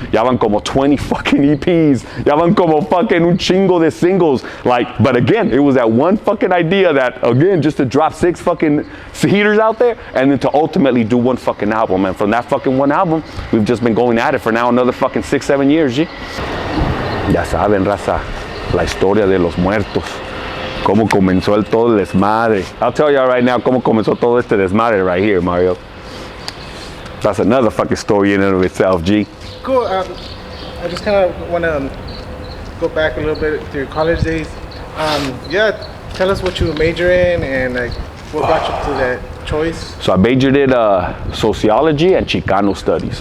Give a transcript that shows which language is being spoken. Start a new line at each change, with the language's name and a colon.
Spanish: Ya van como 20 fucking EPs. Ya van como fucking un chingo de singles.
English: Like, but again, it was that one fucking idea that, again, just to drop 6 fucking heaters out there and then to ultimately do one fucking album. And from that fucking one album, we've just been going at it for now another fucking 6, 7 years, G.
Spanish: Ya saben, raza, la historia de los muertos. Cómo comenzó todo el desmadre.
English: I'll tell y'all right now
Spanish: cómo comenzó todo este desmadre
English: right here, Mario. That's another fucking story in and of itself, G. Cool. I just kind of want to go back a little bit to your college days. Yeah, Tell us what you major in and like what brought you to that choice. So I majored in sociology and Chicano studies.